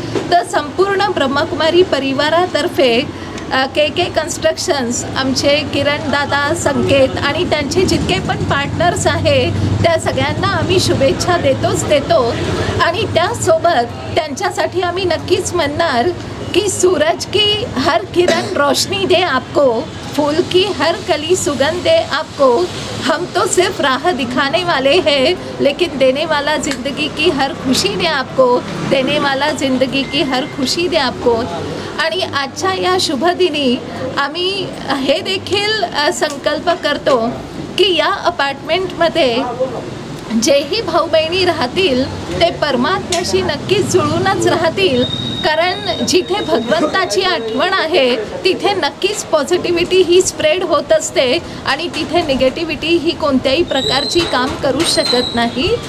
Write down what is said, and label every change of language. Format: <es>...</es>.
<mr>तर संपूर्ण ब्रह्मकुमारी परिवारातर्फे के कन्स्ट्रक्शन्स आमचे किरण दादा, संकेत आणि त्यांचे जितके पण पार्टनर्स आहे त्या सगळ्यांना आम्ही शुभेच्छा देतो आणि त्यासोबत त्यांच्यासाठी आम्ही नक्कीच म्हणणार कि</mr> <hi>सूरज की हर किरण रोशनी दे आपको,</hi> <mr>फूल की हर कली सुगंध दे आपको।</mr> <hi>हम तो सिर्फ राह दिखाने वाले हैं लेकिन देने वाला ज़िंदगी की हर खुशी दे आपको, देने वाला ज़िंदगी की हर खुशी दे आपको।</hi> <mr>आणि आजच्या या शुभदिनी आम्ही हे देखील संकल्प करतो की या अपार्टमेंटमध्ये जेही भाऊ बहिणी राहतील ते परमात्म्याशी नक्कीच जुळूनच राहतील, कारण जिथे भगवंताची आठवण आहे तिथे नक्कीच पॉझिटिव्हिटी ही स्प्रेड होत असते आणि तिथे निगेटिव्हिटी ही कोणत्याही प्रकारची काम करू शकत नाही।</mr>